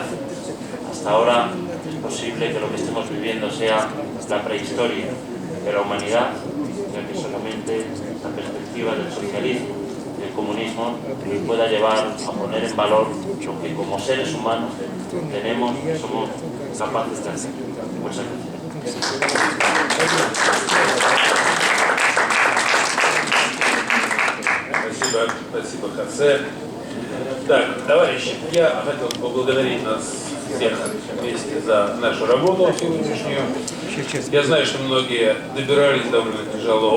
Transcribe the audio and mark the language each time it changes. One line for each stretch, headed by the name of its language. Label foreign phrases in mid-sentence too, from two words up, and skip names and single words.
Spanish: Hasta ahora es posible que lo que estemos viviendo sea la prehistoria de la humanidad, ya que solamente la perspectiva del socialismo y del comunismo nos pueda llevar a poner en valor lo que como seres humanos tenemos y somos capaces de hacer. Muchas gracias.
Russian: Спасибо, Хосе. Так, товарищи, я хотел поблагодарить нас всех вместе за нашу работу сегодняшнюю. Я знаю, что многие добирались довольно тяжело.